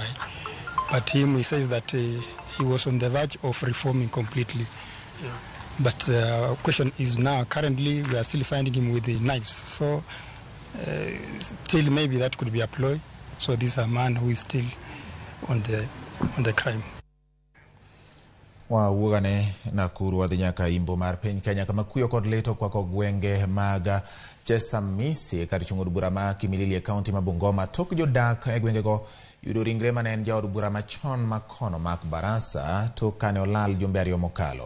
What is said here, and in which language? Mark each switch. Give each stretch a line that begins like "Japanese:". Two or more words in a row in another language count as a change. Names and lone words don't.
English: But he says that he was on the verge of reforming completely. Yeah. But question is now, currently we are still finding him with the knives. So still maybe that could be a ploy. So this is a man who is still on the crime.
Luo (Kenya and Tanzania): wawuogane Nakuru wadhi nyaka imbo mar piny Kenya kama kuyo kod leto kwako gwenge mag Chesamisi kar chung od bura ma Kimilili e kaunti ma Bungoma. Tok jodak e gwengego yudo ringre mane en jaod bura machon makono mak Barasa tok kane olal jumbe ariyo mokalo.